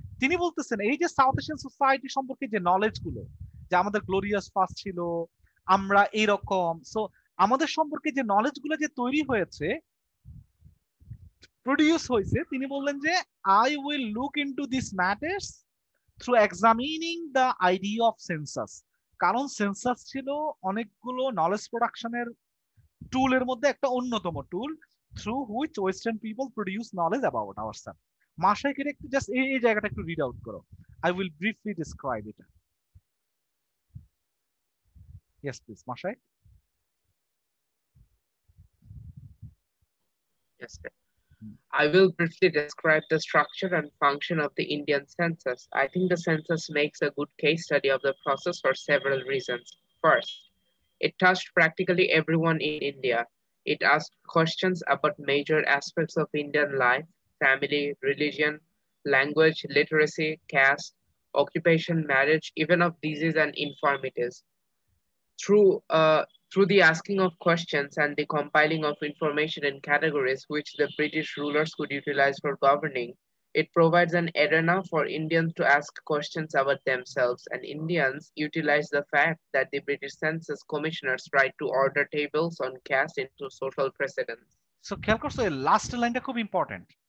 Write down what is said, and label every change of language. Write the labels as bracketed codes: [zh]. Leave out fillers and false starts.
[bn] তিনি বলতেছেন এই যে সাউথ এশিয়ান সোসাইটি সম্পর্কে যে নলেজ গুলো, যে আমাদের গ্লোরিয়াস পাস্ট ছিল, আমরা এইরকম, সো আমাদের সম্পর্কে যে নলেজ গুলো যে তৈরি হয়েছে, প্রডিউস হয়েছে, তিনি বললেন যে [en] I will look into this matters through examining the idea of census. [bn] কারণ সেন্সাস ছিল অনেকগুলো নলেজ প্রোডাকশনের টুলের মধ্যে একটা অন্যতম টুল [en] through which Western people produce knowledge about ourselves. [bn] মাশাইকে একটু জাস্ট এই জায়গাটা একটু রিড আউট করো। [en] I will briefly describe it. Yes, please, Mashai. Yes, sir. I will briefly describe the structure and function of the Indian census. I think the census makes a good case study of the process for several reasons. First, it touched practically everyone in India. It asked questions about major aspects of Indian life, family, religion, language, literacy, caste, occupation, marriage, even of disease and infirmities. Through the asking of questions and the compiling of information in categories which the British rulers could utilize for governing, it provides an arena for Indians to ask questions about themselves, and Indians utilize the fact that the British Census Commissioners tried to order tables on caste into social precedence. [bn] So খেয়াল করছো এই last লাইনটা খুব important.